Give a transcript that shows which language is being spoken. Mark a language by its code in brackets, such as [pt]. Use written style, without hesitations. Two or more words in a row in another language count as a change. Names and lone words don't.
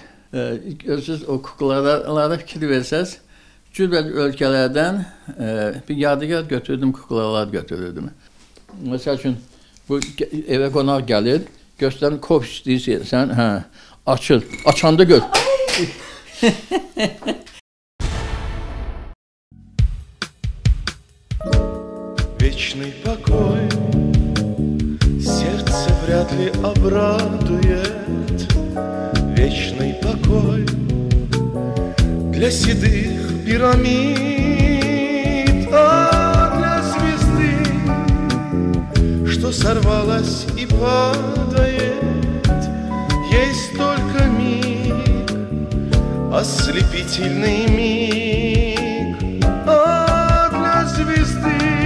[az] Görürsünüz, o kuklalara fikir versəz, cürbət ölkələrdən bir yadigar götürdüm, kuklalar götürürdüm. Məsəl üçün, bu evə qonaq gəlir, göstərin, kop istəyirsən, açır, açanda gör. [ru] Вечный покой сердце вряд ли обрадует. Вечный покой для седых пирамид, а для звезды, что сорвалась и падает, есть только миг, ослепительный миг, а для звезды,